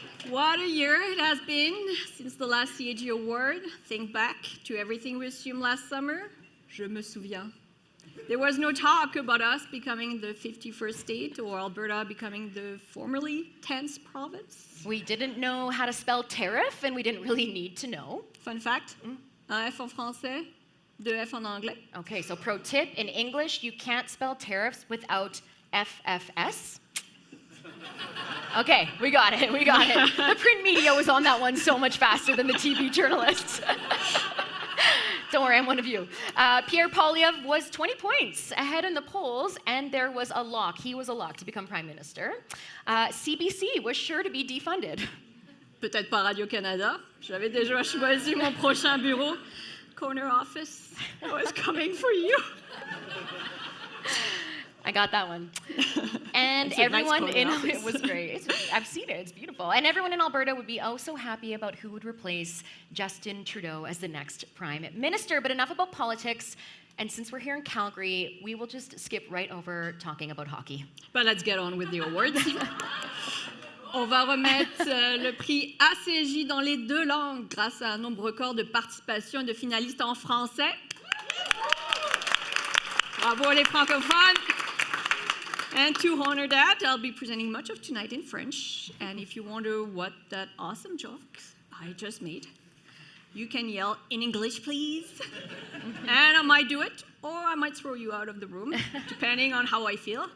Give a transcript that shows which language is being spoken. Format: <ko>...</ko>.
<en>What a year it has been since the last CAG award. Think back to everything we assumed last summer.</en> <fr>Je me souviens.</fr> <en>There was no talk about us becoming the 51st state or Alberta becoming the formerly 10th province. We didn't know how to spell tariff, and we didn't really need to know. Fun fact,</en> <fr>un F en français, deux F en anglais.</fr> <en>Okay, so pro tip, in English, you can't spell tariffs without FFS. Okay, we got it. The print media was on that one so much faster than the TV journalists. Don't worry, I'm one of you. Pierre Poilievre was 20 points ahead in the polls, and there was a lock. He was a lock to become prime minister. CBC was sure to be defunded.</en> <fr>Peut-être pas Radio-Canada. J'avais déjà choisi mon prochain bureau.</fr> <en>Corner office. I was coming for you. I got that one. And It's a nice everyone in corner it was great. I've seen it. It's beautiful. And everyone in Alberta would be oh so happy about who would replace Justin Trudeau as the next prime minister. But enough about politics. And since we're here in Calgary, we will just skip right over talking about hockey. But let's get on with the awards.</en> <fr>On va remettre le prix ACJ dans les 2 langues grâce à un nombre record de participation et de finalistes en français. Bravo les francophones.</fr> <en>And to honor that, I'll be presenting much of tonight in French. And if you wonder what that awesome joke I just made, you can yell in English, please. And I might do it, or I might throw you out of the room, depending on how I feel.</en>